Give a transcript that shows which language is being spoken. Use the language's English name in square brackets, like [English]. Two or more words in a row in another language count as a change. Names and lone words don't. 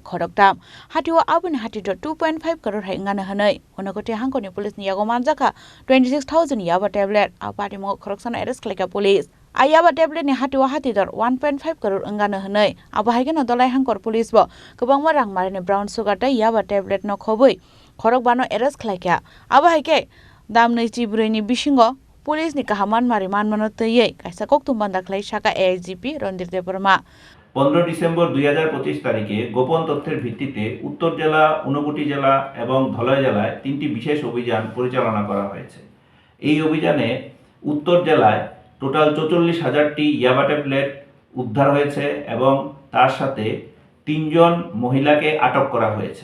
[Kok Borok] khoroktam hatiwa abuni hatido 2.5 crore haingana hanai honokoti hangoni police ni yago manjaka 26,000 yaba tablet apati mongo khoroksana arrest khlaika police ayaba tablet ni hatiwa hatidor 1.5 crore angana hanai abahaigen dolai hangkor police bo kobangma rangmarini [English] brown sugar [Kok Borok] dai yaba tablet no khoboi khorokbano arrest khlaika abahaike damnei chibreni bisingo पुलिस नि कहामान मारी मानमनो तये काइसा कोक्तुम बान्दाख्लाई शाखा एआईजीपी रणधीर देबबर्मा [Bangla] 15 ডিসেম্বর 2025 তারিখে গোপন তথ্যের ভিত্তিতে উত্তর জেলা, ঊনকোটি জেলা এবং ধলাই জেলায় তিনটি বিশেষ অভিযান পরিচালনা করা হয়েছে। এই অভিযানে উত্তর জেলায় টোটাল 44,000টি ইয়াবা ট্যাবলেট উদ্ধার হয়েছে এবং তার সাথে 3 জন মহিলাকে আটক করা হয়েছে।